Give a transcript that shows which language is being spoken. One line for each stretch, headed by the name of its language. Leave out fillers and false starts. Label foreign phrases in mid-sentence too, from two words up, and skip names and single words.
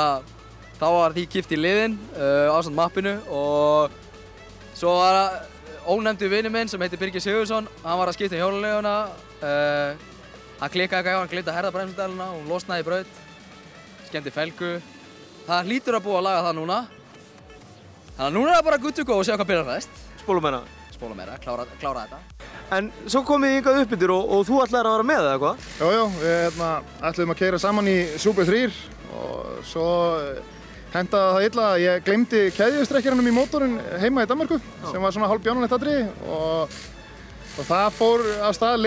Icelandic: Þá var því kippt í liðinn ásamt mappinu og... Svo var ónefndur vinur minn sem heitir Birgir Sigurðsson. Hann var að skipta hjólaleguna. Hann klikkaði eitthvað hjá hann, gleymdi að herða bremsudæluna og hún losnaði í braut. Skemmti felgu. Það hlýtur að búa að laga það núna. Þannig að núna er það bara
English: good to go
Icelandic: og sjá hvað byrjar næst. Spóla meira? Spóla meira, klára þetta. En svo komið þið hingað uppbyttur og þú ætlaðir að vera með eða hvað? Jú, við ætluðum að keyra saman í Super 3 og svo hendaði það illa að ég gleymdi keðjustrekkjaranum í mótorinn heima í Danmörku sem var svona hálf bjánulegt atriði og það fór af stað að